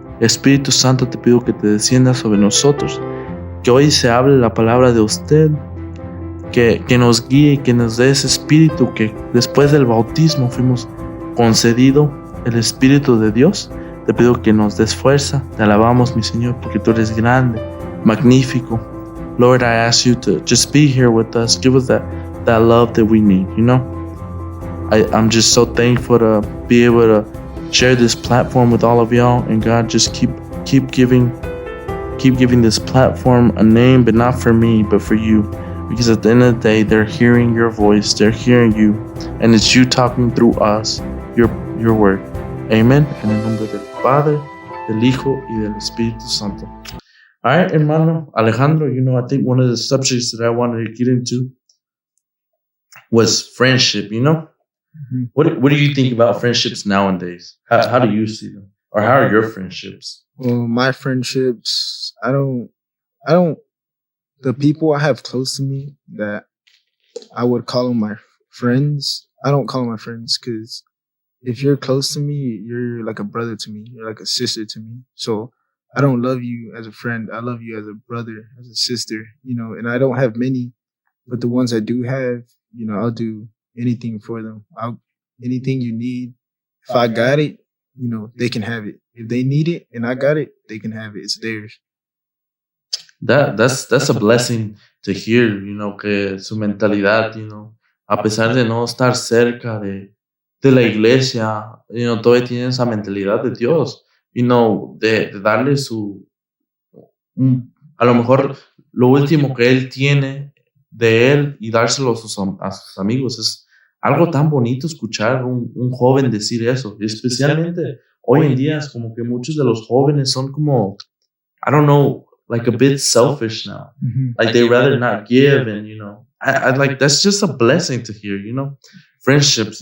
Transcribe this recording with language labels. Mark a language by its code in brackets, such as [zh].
[es] Espíritu Santo, te pido que te descienda sobre nosotros, que hoy se hable la palabra de usted, que nos guíe y que nos dé ese espíritu que después del bautismo fuimos concedido, el Espíritu de Dios. Te pido que nos des fuerza. Te alabamos, mi Señor, porque tú eres grande, magnífico. [en] Lord, I ask you to just be here with us. Give us that love that we need, I'm just so thankful to be able to share this platform with all of y'all. And God, just keep giving this platform a name, but not for me, but for you. Because at the end of the day, they're hearing your voice, they're hearing you, and it's you talking through us, your word. Amen. [es] En el nombre del Padre, del Hijo y del Espíritu Santo. [en] All right, hermano Alejandro, I think one of the subjects that I wanted to get into was friendship, Mm-hmm. What do you think about friendships nowadays? How do you see them? Or how are your friendships? Well, my friendships, I don't, the people I have close to me that I would call them my friends, I don't call them my friends because if you're close to me, you're like a brother to me. You're like a sister to me. So I don't love you as a friend. I love you as a brother, as a sister, and I don't have many, but the ones I do have, I'll do anything for them. Anything you need. If I got it, they can have it. If they need it and I got it, they can have it. It's theirs. That's a blessing to hear, [es] que su mentalidad, a pesar de no estar cerca de la iglesia, todavía tiene esa mentalidad de Dios, de darle a lo mejor lo último que él tiene de él y dárselo a sus amigos. Es algo tan bonito escuchar un joven decir eso, y especialmente hoy en día es como que muchos de los jóvenes son como, [en] I don't know, like a bit selfish now. Mm-hmm. Like they rather not give, and I like that's just a blessing to hear. Friendships.